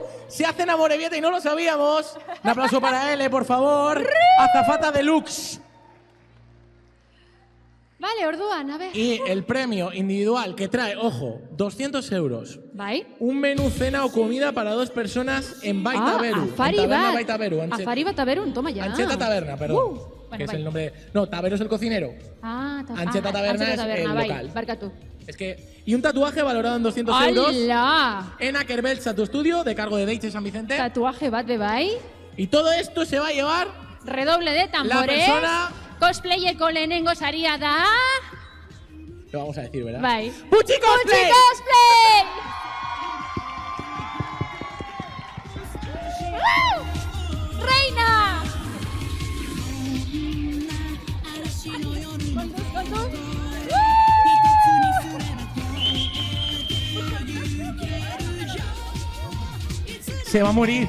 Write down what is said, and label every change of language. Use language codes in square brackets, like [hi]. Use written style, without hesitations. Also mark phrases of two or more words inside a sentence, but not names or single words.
[es] Se hace en Amorebieta y no lo sabíamos. Un aplauso para él, por favor. Azafata Deluxe. Vale, orduan, a ver. Y el premio individual que trae, ojo, 200 euros. [eu] Bai. [es] Un menú, cena o comida para 2 personas en Baita Beru. [eu] Afari [es] En Taberna [eu] bat. [es] Baita Beru. [eu] Afari bat Taberun, [es] toma ya. Ancheta Taberna, perdón. Bueno, que es [eu] bai. [es] el nombre. No, Taberu es el cocinero. Ancheta Taberna es el local. [eu] Barkatu. [es] Es que. Y un tatuaje valorado en 200 euros. ¡Hala! En Akerbeltz a tu estudio, de cargo de Deiche San Vicente. [eu] Tatuaje bat de bai. [es] Y todo esto se va a llevar. Redoble de tambores. La persona. [eu] Cosplayeko lehenengo saria da. [es] Lo vamos a decir, ¿verdad? [eu] Bai. [es] ¡Puchi Cosplay! Cosplay! ¡Reina! Se va a morir.